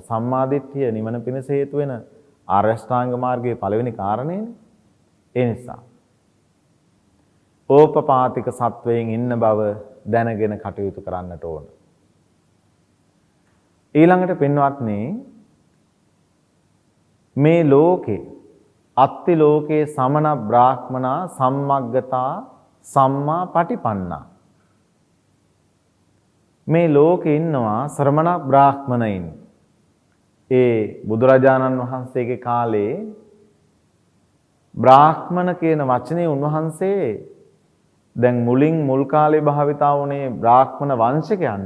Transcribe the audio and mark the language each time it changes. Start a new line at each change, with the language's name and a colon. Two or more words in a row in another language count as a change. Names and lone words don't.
Sinhala: සම්මාදිට්ඨිය නිවන පිණිස හේතු වෙන ආර්ය අෂ්ටාංග මාර්ගයේ පළවෙනි කාරණේනේ. ඒ නිසා ඕපපාතික සත්වයෙන් ඉන්න බව දැනගෙන කටයුතු කරන්නට ඕන. ඊළඟට පින්වත්නි මේ ලෝකේ
Pali: අත්ති ලෝකේ සමන බ්‍රාහ්මනා සම්මග්ගතා සම්මා පටිපන්නා.
Sinhala: මේ ලෝකේ ඉන්නවා ශ්‍රමණ බ්‍රාහ්මණයින්. ඒ බුදුරජාණන් වහන්සේගේ කාලේ බ්‍රාහ්මණ කියන වචනේ උන්වහන්සේ දැන් මුල් කාලේ භාවිතා වුණේ බ්‍රාහ්මණ වංශිකයන්ට.